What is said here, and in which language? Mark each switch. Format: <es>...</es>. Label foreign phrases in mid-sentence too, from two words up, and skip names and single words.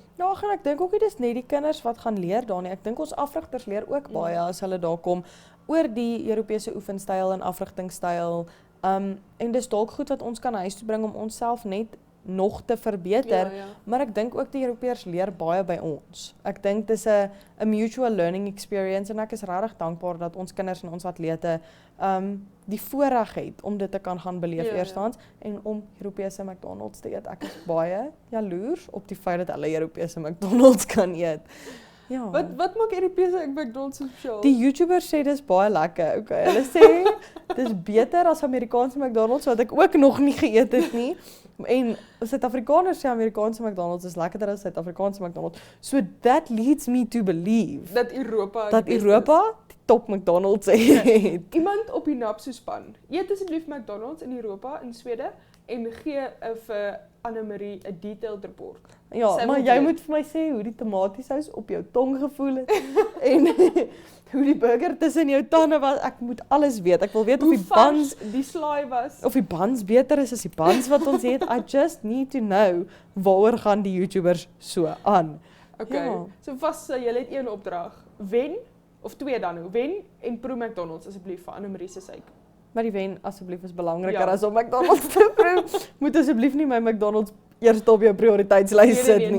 <af>Ja, en ek dink ook nie dis net die kinders wat gaan leer daar nie. Ek dink ons afrigters leer ook baie as hulle daar kom oor die Europese oefenstyl en afrigtingstyl. En dis dalk goed wat ons kan huis toe bring om onsself net nog te verbeter, maar ek dink ook die Europeërs leer baie by ons. Ek dink dis 'n</af> <en>mutual learning experience</en> <af>en ek is regtig dankbaar dat ons kinders en ons atlete die voorreg het om dit te kan gaan beleef eerstens en om Europese McDonald's te eet. Ek is baie jaloers op die feit dat hulle Europese McDonald's kan eet. Ja. Wat maak Europese McDonald's spesiaal? Die YouTubers sê dis baie lekker. Okay, hulle sê dis beter as Amerikaanse McDonald's wat ek ook nog nie geëet het nie. En Suid-Afrikaners sê Amerikaanse McDonald's is lekkerder as Suid-Afrikaanse McDonald's.</af> <en>So that leads me to believe</en> <af>dat Europa die top McDonald's het. Iemand op die NAPSO span. Eet asseblief McDonald's in Europa in Swede en gee vir Anne-Marie 'n</af> <en>detailed report.</en> <af>Ja, maar jy moet vir my sê hoe die tomatiesous op jou tong gevoel het en hoe die burger tussen jou tande was. Ek moet alles weet. Ek wil weet of die buns die slaai was. Of die buns beter is as die buns wat ons het.</af> <en>I just need to know</en> <af>waaroor gaan die YouTubers so aan. Okay. Ja. So jy het een opdrag. Wen of 2 dan. Wen en proe McDonald's asseblief vir Anne-Marie se sake. Maar die wen asseblief is belangriker as om McDonald's te proe. Moet asseblief nie my McDonald's eerst op jou prioriteitslys sit nie.</af>